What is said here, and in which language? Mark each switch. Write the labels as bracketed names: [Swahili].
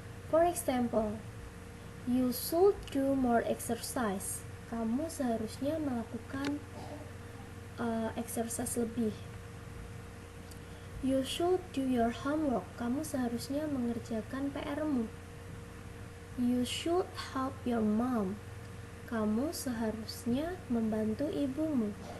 [English] For example, you should do more exercise. [Indonesian] Kamu seharusnya melakukan exercise lebih. [English] You should do your homework. [Indonesian] Kamu seharusnya mengerjakan PR-mu. [English] You should help your mom. [Indonesian] Kamu seharusnya membantu ibumu.